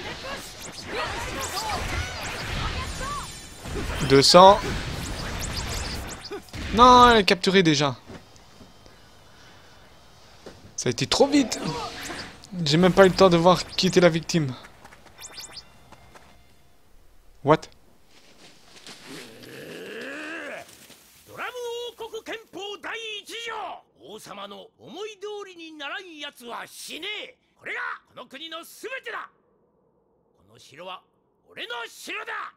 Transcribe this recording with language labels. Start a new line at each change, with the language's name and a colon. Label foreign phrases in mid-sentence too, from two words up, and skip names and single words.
French: 200. Non, elle est capturée déjà. Ça a été trop vite. J'ai même pas eu le temps de voir qui était la victime. What?
Japanese: 王様の思い通りにならんやつは死ねえ。これがこの国のすべてだ。この城は俺の城だ。